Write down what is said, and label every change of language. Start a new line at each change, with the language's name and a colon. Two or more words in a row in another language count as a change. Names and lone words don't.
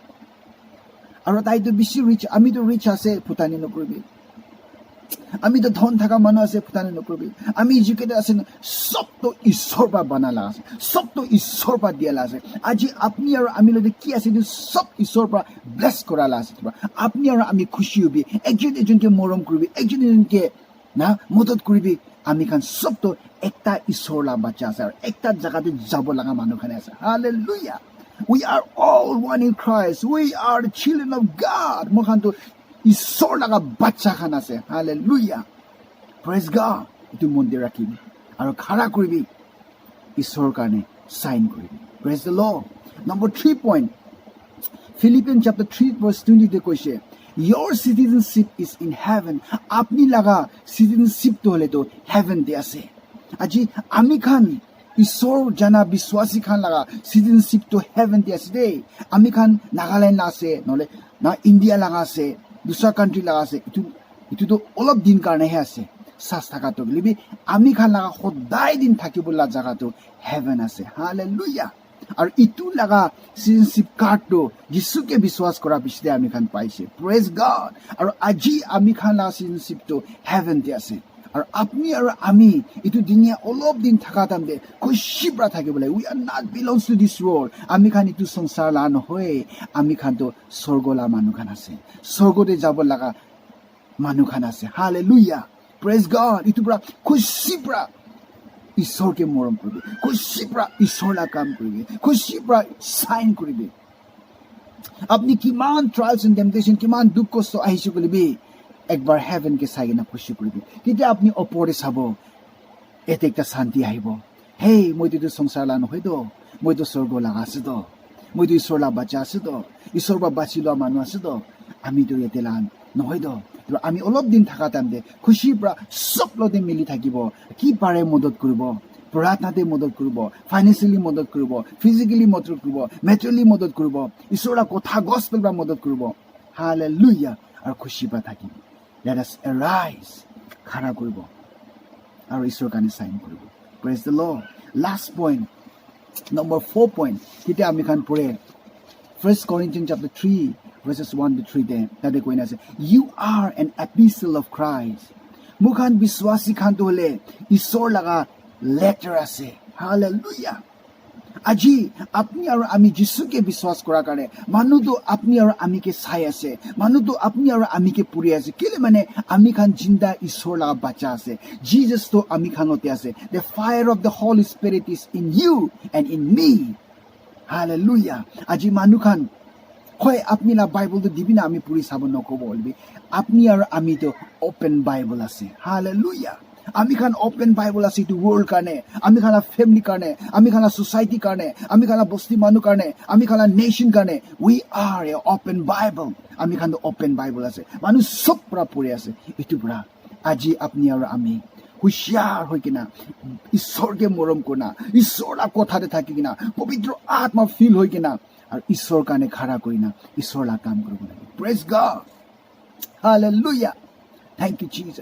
Naga Pidgin: আৰু তাইতো বেছি ৰিচ আমিতো ৰিচ আছে ফুটানি নকৰিবি আমিতো ধন থাকা মানুহ আছে ফুটানি নকৰিবি আমি এডুকেটেড আছে সবটো ঈশ্বৰ পৰা বনালা আছে সবটো ঈশ্বৰ পৰা দিয়ালা আছে আজি আপনি আৰু আমি লগে কি আছে সব ঈশ্বৰ পৰা ব্লেছ কৰালা আছে আপনি আৰু আমি খুশি হবি একজন এজনকে মৰম কৰিবি একজন এজনকে না মদত কৰিবি আমি খান সবটো একটা ঈশ্বৰ লা বাচ্চা আছে আৰু একটা জাগাতে যাব লগা মানুহ খানে আছে হালেলুয়া
English: we are all one in Christ we are the children of God
Naga Pidgin: মখানটো ঈশ্বৰ লগা বাচ্চা খান আছে হালেলুয়া
English: praise God
Naga Pidgin: ইটো মন্দিৰ ৰাখিবি আৰু খাৰা কৰিবি ঈশ্বৰৰ কাৰণে সাইন কৰিবি
English: praise the Lord
Naga Pidgin: নম্বৰ 3 পইণ্ট
English: Philippians chapter
Naga Pidgin: 3 verse 20 তে কৈছে
English: your citizenship is in heaven
Naga Pidgin: আপনি লগা citizenship তো হলে তো heaven তে আছে আজি আমি খান ঈশ্বৰ জানা বিশ্বাসী খান লগা citizenship তো heaven তে আছে দেই আমি খান নাগালেণ্ড আছে নহলে না ইণ্ডিয়া লগা আছে দুসৰা কান্ট্ৰি লগা আছে ইটো তো অলপ দিন কাৰণেহে আছে সাস থাকাটো লিবি আমি খান লগা সদায় দিন থাকিবলা জাগাটো হেভেন আছে হালেলুয়া আৰু ইটো লগা সিটিজেনশিপ কাৰ্ডটো যিশুকে বিশ্বাস কৰা পিছতে আমি খান পাইছে
English: praise God
Naga Pidgin: আৰু আজি আমি খান লগা সিটিজেনশিপটো হেভেনতে আছে আৰু আপনি আৰু আমি ইটো দুনিয়া অলপ দিন থাকা তামদে খুশি পৰা থাকিবলৈ
English: we are not belongs to this world
Naga Pidgin: আমি খান ইটো সংসাৰ লা নহয় আমি খান তো স্বৰ্গলা মানুহ খান আছে স্বৰ্গতে যাব লগা মানুহ খান আছে হালেলুয়া
English: praise God
Naga Pidgin: ইটো পৰা খুশি পৰা ঈশ্বৰকে মৰম কৰিবি খুশি পৰা ঈশ্বৰলা কাম কৰিবি খুশি পৰা সাইন কৰিবি আপনি কিমান
English: trials and temptation
Naga Pidgin: কিমান দুখ কষ্ট আহিছে কলিবি একবাৰ হেভেন কে চাই কিনা খুশি কৰিবি তেতিয়া আপনি ওপৰে চাব এতে একটা শান্তি আহিব হেই মইতো সংসাৰ লা নহয় তো মইতো স্বৰ্গ লগা আছে তো মইতো ঈশ্বৰ লা বাচ্চা আছে তো ঈশ্বৰ পৰা বাচি লোৱা মানুহ আছে তো আমিতো এতে লা নহয় তো আমি অলপ দিন থাকা টাইমতে খুশিৰ পৰা সব লতে মিলি থাকিব কি পাৰে মদত কৰিব প্ৰাৰ্থনাতে মদত কৰিব ফাইনেন্সিয়ালি মদত কৰিব ফিজিক্যালি মদত কৰিব মেটেৰিয়েলি মদত কৰিব ঈশ্বৰৰ কথা গস্পেল পৰা মদত কৰিব হালেলুয়া আৰু খুশি পৰা থাকিব
English: let us arise
Naga Pidgin: খাৰা কৰিব আৰু ঈশ্বৰৰ কাৰণে সাইন কৰিব
English: praise the Lord
Naga Pidgin: লাষ্ট পইণ্ট নম্বৰ 4 পইণ্ট কিটা আমি খান পঢ়ে
English: 1 Corinthians chapter 3 verses 1 to 3 there
Naga Pidgin: তাতে কৈ আছে
English: you are an epistle of Christ
Naga Pidgin: মুখান বিশ্বাসী খান তো হলে ঈশ্বৰ লগা লেটাৰ আছে হালেলুয়া আজি আপনি আৰু আমি যিশুকে বিশ্বাস কৰাৰ কাৰণে মানুহটো আপনি আৰু আমিকে চাই আছে মানুহটো আপনি আৰু আমিকে পুৰি আছে কেলে মানে আমি খান জিন্দা ঈশ্বৰ লগা বাচ্চা আছে জিজাস তো আমি খানতে আছে
English: the fire of the Holy Spirit is in you and in me hallelujah
Naga Pidgin: আজি মানুহ খান হয় আপনি না বাইবেলটো দিবি না আমি পুৰি চাব নকব বলবি আপনি আৰু আমি তো
English: open Bible
Naga Pidgin: আছে hallelujah আমি খান
English: open Bible
Naga Pidgin: আছে
English: to world
Naga Pidgin: কাৰণে আমি খানা ফ্যামিলি কাৰণে আমি খানা সোসাইটি কাৰণে আমি খানা বস্তি মানুহ কাৰণে আমি খানা নেশন কাৰণে
English: we are a open Bible
Naga Pidgin: আমি খান
English: open Bible
Naga Pidgin: আছে মানুহ সব পৰা পঢ়ি আছে ইটো পৰা আজি আপনি আৰু আমি হুঁশিয়াৰ হৈ কিনা ঈশ্বৰকে মৰম কৰনা ঈশ্বৰৰ কথাতে থাকি কিনা পবিত্ৰ আত্মা ফিল হৈ কিনা আৰু ঈশ্বৰৰ কাৰণে খাৰা কৰিনা ঈশ্বৰৰ কাম কৰিব লাগে
English: praise God
Naga Pidgin: হালেলুয়া
English: Thank you, Jesus.